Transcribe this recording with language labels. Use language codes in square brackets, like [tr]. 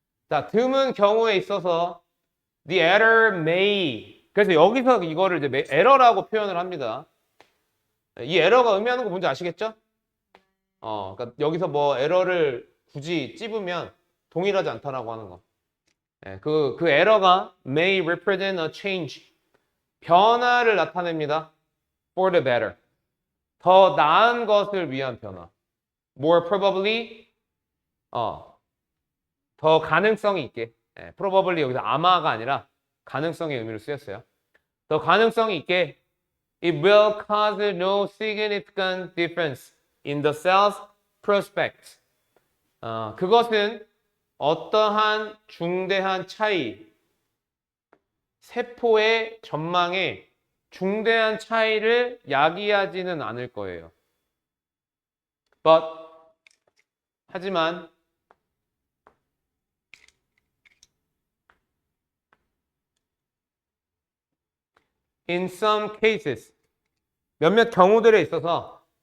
[ko] 자, 드문 경우에 있어서, [en] the error may. [ko] 그래서 여기서 이거를 이제 에러라고 표현을 합니다. 이 에러가 의미하는 거 뭔지 아시겠죠? 그러니까 여기서 뭐 에러를 굳이 찝으면 동일하지 않다라고 하는 거. 그 에러가 [en] may represent a change. [ko] 변화를 나타냅니다. [en] for the better. [ko] 더 나은 것을 위한 변화. [en] more probably, [ko] 더 가능성이 있게. probably 여기서 아마가 아니라 가능성의 의미로 쓰였어요. 더 가능성이 있게 [en] it will cause no significant difference in the cell's prospects. [ko] 그것은 어떠한 중대한 차이, 세포의 전망에 중대한 차이를 야기하지는 않을 거예요. 하지만 [en] in some cases [ko] 몇몇 경우들에 있어서